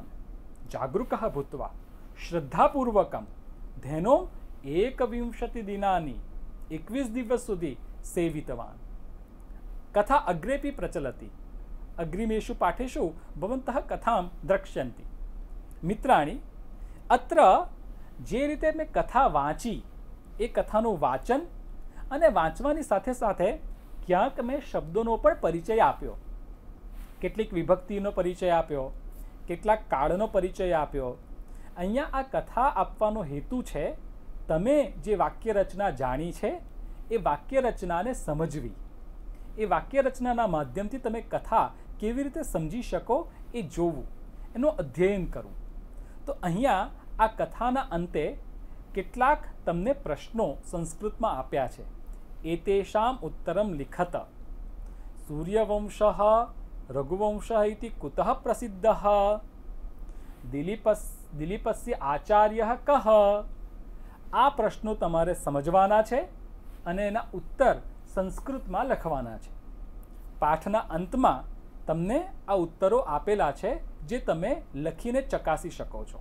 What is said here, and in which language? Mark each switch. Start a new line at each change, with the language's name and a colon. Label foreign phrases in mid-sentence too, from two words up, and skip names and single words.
Sanskrit: जागरूकः भूत्वा श्रद्धापूर्वकं धेनुम् 21 दिनानि 21
Gujarati: દિવસ સુધી
Sanskrit: सेवितवान्। कथा अग्रेपि प्रचलति। अग्रिमेषु पाठेषु भवन्तः कथां द्रक्ष्यन्ति। मित्राणि, अत्र
Gujarati: જે રીતે મેં કથા વાંચી એ कथाનું વાચન અને વાંચવાની સાથે સાથે ક્યાંક મેં શબ્દોનો પણ પરિચય આપ્યો, કેટલીક વિભક્તિનો પરિચય આપ્યો, કેટલાક કાળનો પરિચય આપ્યો. અહીંયા આ કથા આપવાનો હેતુ છે તમે જે વાક્યરચના જાણી છે એ વાક્યરચનાને સમજવી, એ વાક્યરચનાના માધ્યમથી તમે કથા કેવી રીતે સમજી શકો એ જોવું, એનું અધ્યયન કરવું. તો અહીંયા આ કથાના અંતે કેટલાક તમને પ્રશ્નો સંસ્કૃતમાં આપ્યા છે.
Sanskrit: એતેષામ ઉત્તરમ લિખત. સૂર્યવંશः રઘુવંશः इति कुतः प्रसिद्धः? દિલીપસ્ય આચાર્યः કः?
Gujarati: આ પ્રશ્નો તમારે સમજવાના છે અને એના ઉત્તર સંસ્કૃતમાં લખવાના છે. પાઠના અંતમાં તમને આ ઉત્તરો આપેલા છે જે તમે લખીને ચકાસી શકો છો.